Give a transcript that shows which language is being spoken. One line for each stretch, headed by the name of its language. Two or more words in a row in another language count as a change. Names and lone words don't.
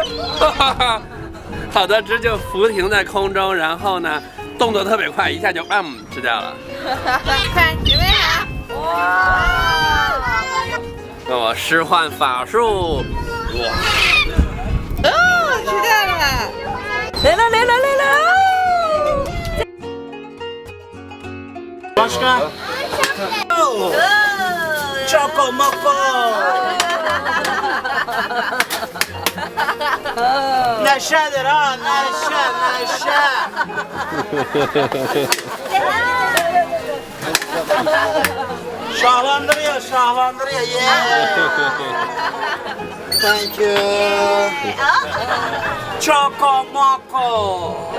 Chinese: 好多只就浮停在空中，然后呢，动作特别快，一下就吃掉了。快，准备好！哇！让我施幻法术，哇！哦，吃掉了！来了来了来了！
Turkish: Başka? Choco moco. Neşedir ha, neşe, neşe. Şahlandırıyor, şahlandırıyor.
English: Yeah. Thank you. Choco moco.